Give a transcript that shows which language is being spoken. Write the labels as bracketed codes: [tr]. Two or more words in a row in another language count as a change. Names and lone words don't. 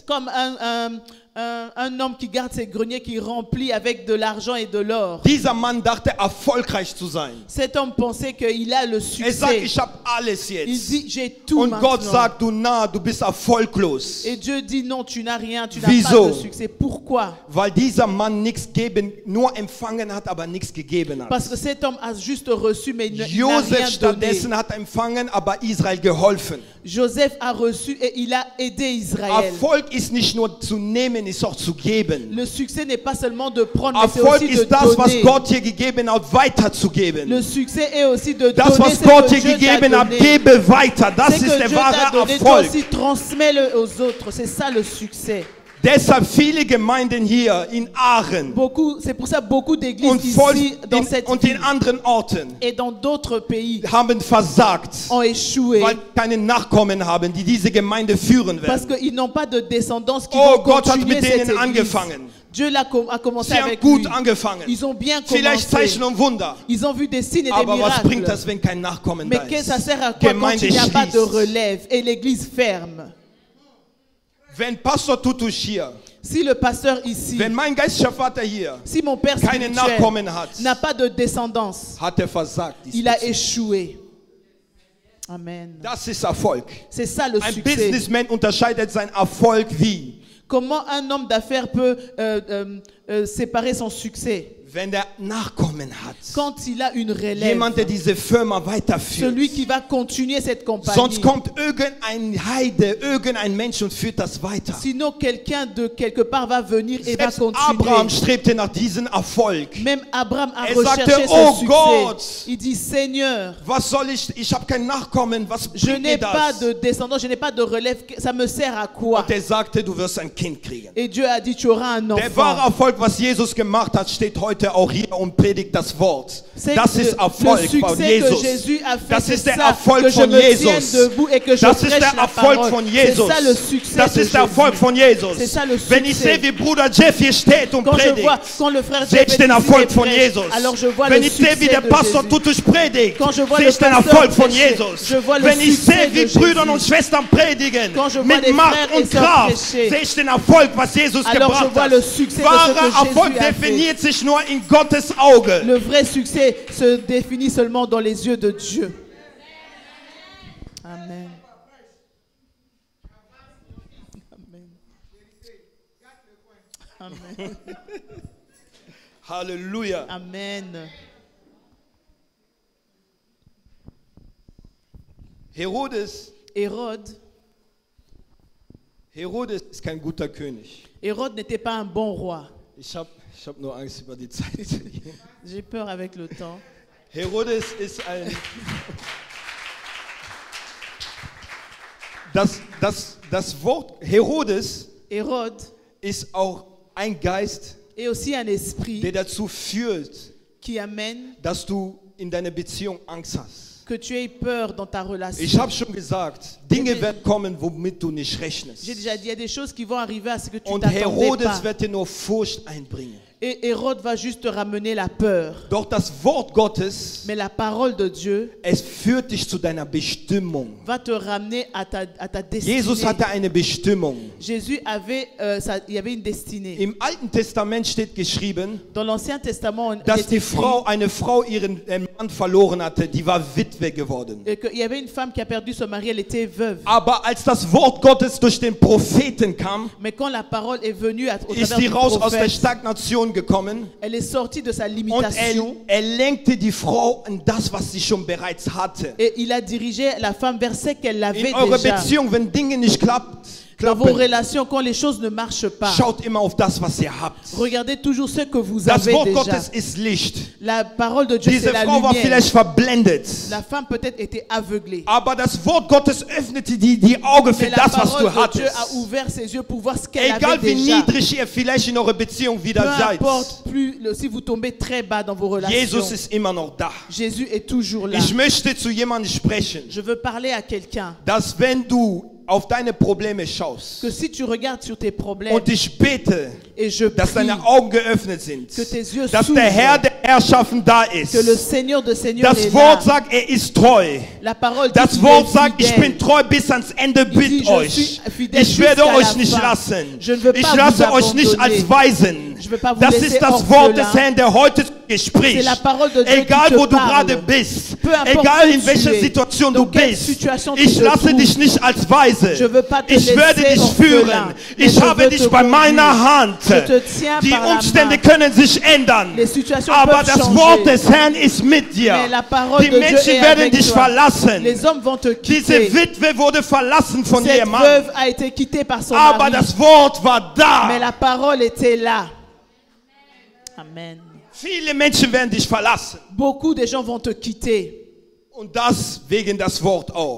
[fr] Comme un homme qui garde ses greniers, qui remplit avec de l'argent et de l'or. [de] Dieser Mann dachte, erfolgreich zu sein. [fr] Cet homme pensait qu'il a le [de] Er sagt, [fr] succès. [de] ich habe alles [fr] Il [de] jetzt. [fr] dit, j'ai tout [de] Und Gott [fr] maintenant. [de] sagt, du bist erfolglos. [fr] Et Dieu dit, non, tu n'as rien, tu n'as [de] Wieso? [fr] pas de succès. Pourquoi? [de] Weil dieser Mann nichts geben, nur empfangen hat, aber nichts gegeben hat. [fr] Parce que cet homme a juste reçu, mais il n'a rien [de] Josef [fr] donné. [de] stattdessen hat empfangen, aber Israel geholfen. [fr] Joseph a reçu et il a aidé Israël. [de] Erfolg ist nicht nur zu nehmen, ist auch zu geben. [fr] Le succès n'est pas seulement de prendre, mais c'est [de] Erfolg [fr] aussi de [de] ist das, was [fr] donner. [de] Gott dir gegeben hat, weiterzugeben. [fr] Le succès est aussi de [de] Das, [fr] donner [de] was [fr] ce [de] Gott [fr] que [de] dir [fr] Dieu t'a [de] gegeben hat, [fr] donné. [de] gebe weiter. Das [fr] C'est [de] ist [fr] que [de] der [fr] Dieu t'a [de] wahre [fr] donné, toi [de] Erfolg. [fr] aussi transmets-le aux autres. C'est ça le succès. [de] Deshalb viele Gemeinden hier in Aachen [fr] C'est pour ça beaucoup d'églises [de] und, [fr] ici dans cette [de] und [fr] ville [de] in anderen Orten [fr] et dans d'autres pays [de] haben versagt, [fr] ont échoué [de] weil keine Nachkommen haben, die diese Gemeinde führen [fr] parce [de] werden. [fr] qu'ils n'ont pas de descendance qui [de] Oh, [fr] vont [de] Gott hat [fr] continuer [de] mit [fr] cette [de] denen [fr] église. [de] angefangen. [fr] Dieu a commencé [de] Sie haben [fr] avec [de] gut [fr] lui. [de] angefangen. [fr] Ils ont bien [de] Vielleicht [fr] commencé. [de] Zeichen und Wunder. [fr] Ils ont vu des signes et des [de] Aber was bringt [fr] miracles. [de] das, wenn kein Nachkommen [fr] Mais [de] da [fr] que [de] ist? [fr] ça sert à quoi quand [de] Gemeinde [fr] il n'y a pas de [de] schließt. [fr] relève et l'église ferme? [de] Wenn Pastor Tutusch hier, [fr] Si le pasteur ici, [de] wenn mein geistlicher Vater hier, [fr] si mon père [de] keine [fr] spirituel [de] Nachkommen hat, [fr] n'a pas de descendance, [de] hat versagt. [fr] il a échoué. [de] Amen. Das ist Erfolg. [fr] C'est ça le [de] Ein [fr] succès. [de] Businessman unterscheidet seinen Erfolg wie? [fr] Comment un homme d'affaires peut séparer son succès? [de] wenn der Nachkommen hat. [fr] quand il a une relève, [de] Jemand, der diese Firma weiterführt. [fr] celui qui va continuer cette compagnie. [de] Sonst kommt irgendein Heide, irgendein Mensch und führt das weiter. [fr] Sinon, quelqu'un de quelque part va venir et va [de] Selbst [fr] continuer. [de] Abraham strebte nach diesem Erfolg. [fr] Même Abraham a [de] sagte, [fr] recherché [de] oh [fr] ce succès. [de] Gott, [fr] Il dit, Seigneur, [de] was soll ich habe kein Nachkommen, was [fr] je [de] bringt [fr] n'ai [de] mir [fr] pas [de] das? [fr] de descendants, je n'ai pas de relève, ça me sert à quoi? [de] Und er sagte, du wirst ein Kind kriegen. [fr] Et Dieu a dit, tu auras un [de] Der wahre [fr] enfant. [de] Erfolg, was Jesus gemacht hat, steht heute auch hier und predigt das Wort. [fr] C'est [de] Das [fr] que [de] ist [fr] le [de] Erfolg von [fr] succès que [de] Jesus. [fr] Jésus a fait, [de] Das [fr] c'est [de] ist der [fr] ça, [de] Erfolg [fr] que je [de] von [fr] me [de] Jesus. [fr] tienne debout et que je [de] Das ist [fr] prêche [de] der [fr] la [de] Erfolg [fr] parole. [de] von [fr] C'est [de] Jesus. [fr] ça le succès [de] Das [fr] de [de] ist der Erfolg [fr] Jésus. [de] von Jesus. [fr] C'est ça le [de] Wenn ich [fr] succès. [de] sehe, wie Bruder Jeff hier steht und [fr] Quand je [de] predigt, [fr] vois, quand le frère [de] sehe [fr] Jeff [de] ich [fr] est [de] den [fr] ici [de] Erfolg [fr] et [de] von [fr] prêche, [de] Jesus. [fr] alors je vois [de] Wenn [fr] le [de] ich sehe, wie der [fr] succès de [de] Pastor [fr] Jésus. [de] Tutusch predigt, [fr] Quand je vois [de] sehe [fr] le [de] ich den [fr] pasteur [de] Erfolg von [fr] prêcher, [de] Jesus. [fr] je vois le [de] Wenn ich [fr] succès [de] sehe, wie [fr] de [de] Brüder [fr] Jésus. [de] und Schwestern predigen, [fr] Quand je vois [de] mit [fr] les [de] Macht [fr] frères et [de] und [fr] sœurs [de] Kraft, [fr] prêcher, [de] sehe ich den Erfolg, was Jesus [fr] alors je [de] gebracht [fr] vois [de] hat. [fr] le succès de ce [de] Wahrer [fr] que Jésus [de] Erfolg [fr] a fait. [de] definiert sich nur in Gottes Auge. [fr] Le vrai succès se définit seulement dans les yeux de Dieu. [de] Amen. Amen. Amen. Halleluja. Amen. Herodes ist kein guter König. [fr] Hérode n'était pas un bon roi. [de] Ich hab nur Angst über die Zeit. [fr] J'ai peur avec le temps. [de] Herodes ist ein... Das Wort Herodes [fr] Hérode [de] ist auch ein Geist, [fr] est aussi un esprit [de] der dazu führt, [fr] qui amène [de] dass du in deiner Beziehung Angst hast. [fr] que tu aies peur dans ta relation. [de] Ich habe schon gesagt, Dinge werden kommen, womit du nicht rechnest. [fr] J'ai déjà dit, il y a des choses qui vont arriver à ce que tu [de] Und [fr] t'attendais [de] Herodes [fr] pas. [de] wird dir nur Furcht einbringen. [fr] Et Hérode va juste te ramener la peur. [de] Doch das Wort Gottes, [fr] Mais la parole de Dieu [de] es führt dich zu deiner Bestimmung. [fr] va te ramener à ta destinée. [de] Jesus hatte eine Bestimmung. [fr] Jésus avait, il y avait une destinée. [de] Im Alten Testament steht geschrieben, [fr] Dans l'Ancien Testament, il [de] dass [fr] est [de] die [fr] écrit [de] eine Frau ihren Mann verloren hatte, die war Witwe geworden. [fr] qu'il y avait une femme qui a perdu son mari, elle était veuve. [de] Aber als das Wort Gottes durch den Propheten kam, [fr] Mais quand la parole est venue au [de] ist [fr] travers [de] die [fr] du [de] raus aus der [fr] prophète, [de] Stagnation gekommen [fr] elle est sortie de sa [de] und [fr] limitation. [de] er lenkte die Frau in das, was sie schon bereits hatte. [fr] Et il a dirigé la femme vers ce qu'elle avait [de] In eurer [fr] déjà. [de] Beziehung, wenn Dinge nicht [fr] Dans vos [de] klappen, [fr] relations, quand les choses ne marchent pas, [de] schaut immer auf das, was ihr habt. [fr] regardez toujours ce que vous [de] Das [fr] avez [de] Wort [fr] déjà. [de] Gottes ist Licht. [fr] La parole de Dieu, [de] Diese [fr] c'est la [de] Frau war [fr] lumière. [de] vielleicht verblendet. [fr] La femme peut-être était aveuglée. [de] Aber das Wort Gottes öffnete die Augen für [fr] Mais la [de] das, was [fr] parole [de] du [fr] de Dieu [de] hattest. [fr] a ouvert ses yeux pour voir ce qu'elle [de] Egal [fr] avait [de] wie [fr] déjà. [de] niedrig ihr vielleicht in eurer Beziehung wieder [fr] Peu [de] seid, [fr] importe si vous tombez très bas dans vos relations, [de] Jesus ist immer noch da. [fr] Jésus est toujours là. [de] Ich möchte zu jemandem sprechen, [fr] Je veux parler à quelqu'un [de] dass wenn du auf deine Probleme schaust [fr] que si tu regardes sur tes problèmes [de] und ich bete, [fr] et je [de] dass [fr] prie [de] deine Augen geöffnet sind, [fr] que tes yeux [de] dass [fr] s'ouvrent, [de] der Herr der Herrschaften da ist. [fr] que le Seigneur de Seigneurs [de] Das [fr] est [de] Wort [fr] là. [de] sagt, er ist treu. [fr] La parole dit [de] Das [fr] qu'il [de] Wort [fr] est [de] sagt, ich [fr] fidèle. [de] bin treu bis ans Ende [fr] Il dit, [de] mit [fr] je [de] euch. [fr] suis fidèle [de] Ich werde [fr] jusqu'à [de] euch [fr] la [de] nicht [fr] fin. [de] lassen. [fr] Je ne veux pas [de] Ich [fr] vous [de] lasse euch nicht [fr] abandonner. [de] als Waisen. [fr] Je veux pas vous [de] Das [fr] laisser [de] ist das [fr] orphelin. [de] Wort des Herrn, der heute zu dir spricht. [fr] C'est la parole de Dieu [de] Egal [fr] qui te [de] wo du [fr] parle. [de] gerade bist, [fr] Peu importe [de] egal [fr] où [de] in [fr] tu [de] welcher [fr] es, [de] Situation [fr] dans [de] du [fr] quelle [de] bist, [fr] situation tu [de] ich [fr] te [de] lasse [fr] trouves. [de] dich nicht als Weise. [fr] Je veux pas te [de] Ich werde [fr] laisser [de] dich [fr] orphelin, [de] führen. [fr] mais [de] Ich [fr] je [de] habe [fr] veux [de] dich [fr] te [de] bei [fr] conduire. [de] meiner Hand. [fr] Je te tiens [de] Die [fr] par la [de] Umstände [fr] main. [de] können sich ändern, [fr] Les situations [de] aber [fr] peuvent [de] das [fr] changer. [de] Wort des Herrn ist mit dir. [fr] Mais la parole [de] Die [fr] de Dieu [de] Menschen [fr] est [de] werden [fr] avec [de] dich [fr] toi. [de] verlassen. [fr] Les hommes vont te [de] Diese [fr] quitter. [de] Witwe wurde verlassen von [fr] Cette [de] ihrem Mann. [fr] veuve a été quittée par son [de] Aber [fr] mari. [de] das Wort war [fr] Mais [de] da. [fr] la parole était là. [de] Amen. Viele Menschen werden dich verlassen. [fr] Beaucoup de gens vont te quitter. [de] Und das wegen das Wort auch.